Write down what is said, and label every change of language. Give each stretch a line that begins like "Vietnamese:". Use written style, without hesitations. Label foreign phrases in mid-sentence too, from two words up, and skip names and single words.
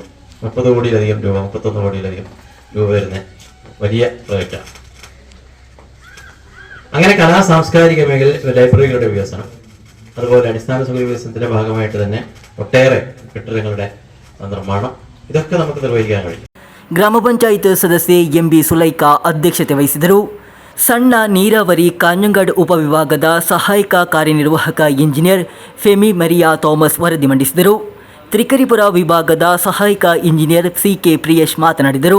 Malayalam: 30 കോടിയിലധികം രൂപ, 31 കോടിയിലധികം രൂപ വരുന്ന വലിയ പ്രോജക്റ്റാണ്. അങ്ങനെ കലാ സാംസ്കാരിക മേഖലയിൽ ലൈബ്രറികളുടെ വികസനം, അതുപോലെ അടിസ്ഥാന സൗകര്യ വികസനത്തിന്റെ ഭാഗമായിട്ട് തന്നെ ഒട്ടേറെ കെട്ടിടങ്ങളുടെ നിർമ്മാണം, ഇതൊക്കെ നമുക്ക് നിർവഹിക്കാൻ കഴിയും.
Kannada: ಗ್ರಾಮ ಪಂಚಾಯತ್ ಸದಸ್ಯೆ MB ಸುಲೈಕಾ ಅಧ್ಯಕ್ಷತೆ ವಹಿಸಿದರು. ಸಣ್ಣ ನೀರಾವರಿ ಕಾಂಜಂಗಾಡ್ ಉಪವಿಭಾಗದ ಸಹಾಯಕ ಕಾರ್ಯನಿರ್ವಾಹಕ ಇಂಜಿನಿಯರ್ ಫೆಮಿ ಮರಿಯಾ ಥಾಮಸ್ ವರದಿ ಮಂಡಿಸಿದರು. ತ್ರಿಕರಿಪುರ ವಿಭಾಗದ ಸಹಾಯಕ ಇಂಜಿನಿಯರ್ CK ಪ್ರಿಯೇಶ್ ಮಾತನಾಡಿದರು.